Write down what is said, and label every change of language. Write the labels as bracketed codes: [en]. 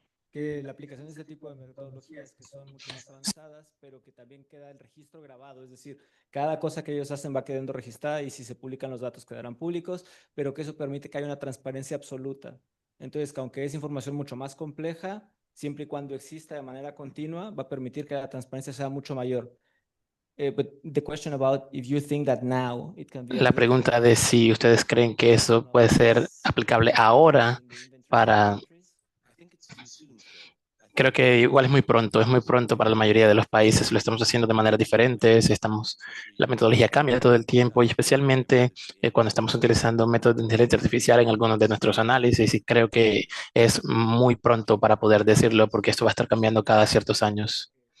[es] Que la aplicación de este tipo de metodologías que son mucho más avanzadas, pero que también queda el registro grabado, es decir, cada cosa que ellos hacen va quedando registrada y si se publican los datos quedarán públicos, pero que eso permite que haya una transparencia absoluta. Entonces, que aunque es información mucho más compleja, siempre y cuando exista de manera continua, va a permitir que la transparencia sea mucho mayor. [en] But the question about if you think that now it can be [es] la [en] applicable [es] pregunta de si ustedes creen que eso puede ser aplicable ahora para... [en] I think it's too soon still. I think [es] Creo que igual es muy pronto para la mayoría de los países, lo estamos haciendo de manera diferente, la metodología cambia todo el tiempo y especialmente cuando estamos utilizando métodos de inteligencia artificial en algunos de nuestros análisis y creo que es muy pronto para poder decirlo porque esto va a estar cambiando cada ciertos años.